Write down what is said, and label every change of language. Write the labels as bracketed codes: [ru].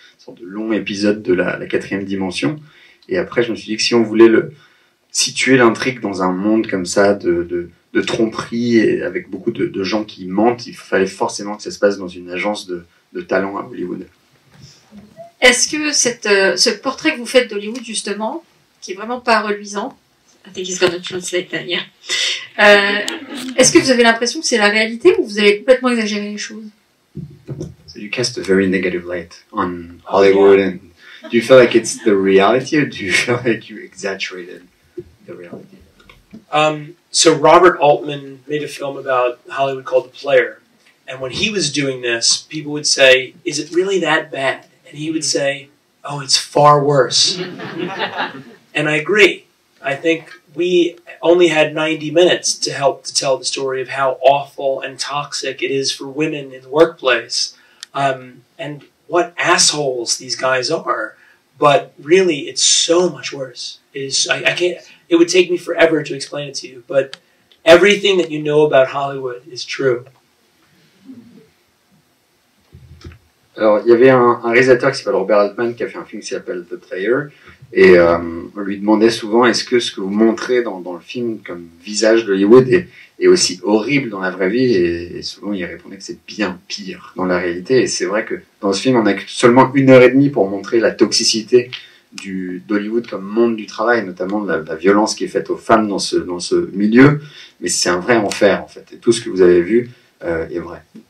[fr] sorte de long épisode de la quatrième dimension. Et après, je me suis dit que si on voulait situer l'intrigue dans un monde comme ça de tromperie et avec beaucoup de gens qui mentent, il fallait forcément que ça se passe dans une agence de talent à Hollywood. Est-ce que ce portrait que vous faites d'Hollywood, justement, qui est vraiment pas reluisant, [en] I think he's gonna translate that, yeah. [fr] Est-ce que vous avez l'impression que c'est la réalité ou vous avez complètement exagéré les choses? [en] So you cast a very negative light on Hollywood, and do you feel like it's the reality, or do you feel like you exaggerated the reality? So Robert Altman made a film about Hollywood called The Player, and when he was doing this, people would say, "Is it really that bad?" And he would say, "Oh, it's far worse." And I agree. I think we only had 90 minutes to help to tell the story of how awful and toxic it is for women in the workplace, and what assholes these guys are. But really, it's so much worse. It is. I can't. It would take me forever to explain it to you. But everything that you know about Hollywood is true. [fr] Alors, il y avait un réalisateur qui s'appelle Robert Altman qui a fait un film qui s'appelle The Player, et on lui demandait souvent est-ce que ce que vous montrez dans le film comme visage d'Hollywood est aussi horrible dans la vraie vie, et souvent il répondait que c'est bien pire dans la réalité. Et c'est vrai que dans ce film on a seulement 1h30 pour montrer la toxicité d'Hollywood comme monde du travail, notamment de la violence qui est faite aux femmes dans ce milieu, mais c'est un vrai enfer en fait, et tout ce que vous avez vu est vrai.